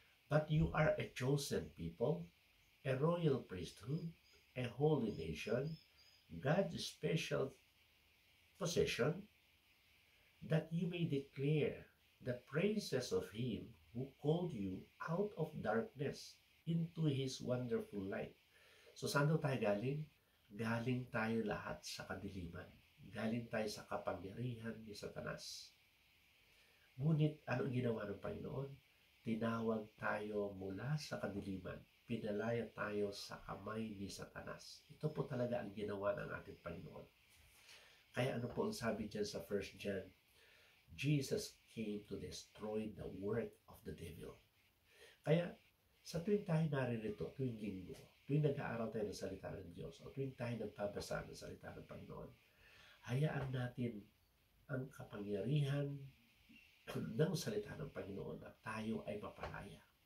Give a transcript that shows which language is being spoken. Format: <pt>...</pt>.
<en>But you are a chosen people, a royal priesthood, a holy nation, God's special possession, that you may declare the praises of Him who called you out of darkness into His wonderful light.</en> <tl>So saan daw tayo galing? Galing tayo lahat sa kadiliman. Galing tayo sa kapangyarihan ni Satanas. Ngunit anong ginawa ng Panginoon? Tinawag tayo mula sa kadiliman. Pinalaya tayo sa kamay ni Satanas. Ito po talaga ang ginawa ng ating Panginoon. Kaya ano po ang sabi dyan sa 1 John?</tl> <en>Jesus came to destroy the work of the devil.</en> <tl>Kaya sa tuwing tayo naririto, tuwing linggo, tuwing nag-aaral tayo ng salita ng Diyos, o tuwing tayo nagpabasa ng salita ng Panginoon, hayaan natin ang kapangyarihan ng salita ng Panginoon at tayo ay mapalaya.</tl>